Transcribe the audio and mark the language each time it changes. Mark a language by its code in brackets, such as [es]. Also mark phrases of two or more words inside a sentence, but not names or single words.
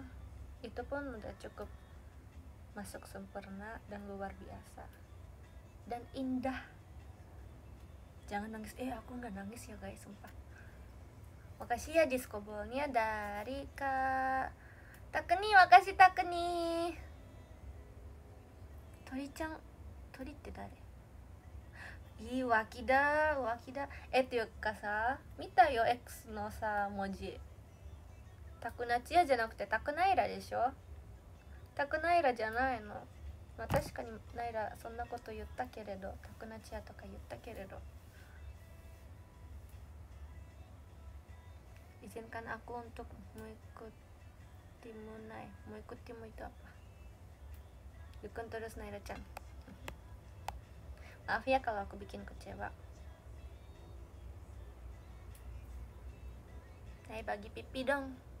[id] Itu pun udah cukup masuk sempurna dan luar biasa dan indah. Jangan nangis, aku nggak nangis ya guys, sumpah. Makasih ya diskobolnya dari Kak Takeni, makasih Takeni. [ja] Tori-chan, Tori って誰？いい脇だっていうかさ、見たよ X のさ文字。タクナチヤじゃなくてタクナイラでしょ。タクナイラじゃないの。まあ確かにナイラそんなこと言ったけれど、タクナチヤとか言ったけれど。 [id] Izinkan aku untuk mengikutimu, Nay. Mengikutimu itu apa? Dukung terus Naira-chan. Maaf ya kalau aku bikin kecewa. Nay bagi pipi dong.